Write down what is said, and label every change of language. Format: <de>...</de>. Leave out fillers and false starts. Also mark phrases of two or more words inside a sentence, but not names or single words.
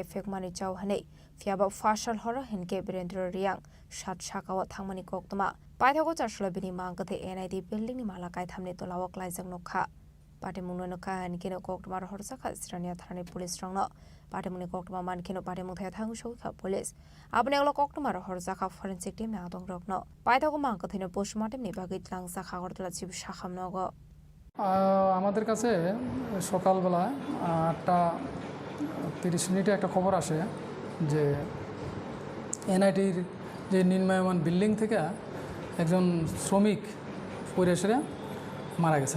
<trp>फेकमानि चाव हेनै फियाबा फाशल हर हेनके बरेन्द्र रियां सात साकाव थांमानि कक्टमा पाइथको चारसला बिनि मांगथे एनआईडी बिल्डिंग नि मालाकाइथामनि तलावक लाइजों नखा पाटिमुंनो नखा हेनकेनो कक्टमार हरजाखा सिरानिया थानानि पुलिस रंनो पाटिमुंनि कक्टमा मानकेनो पाटिमुं थाया थांगु सौखा पुलिस आबने अगलो कक्टमार हरजाखा</trp> <en>forensic team</en> <trp>ने आदं रखनो पाइथको मांगथेनो पोस्टमर्टम नि बागै लांसा खागरतला जिबि साखामनगो</trp> <bn>আমাদের কাছে সকালবেলা 8:30 মিনিটে একটা খবর আসে যে এনআইটির যে নির্মায়মান বিল্ডিং থেকে একজন শ্রমিক পরিবেশে মারা গেছে।</bn>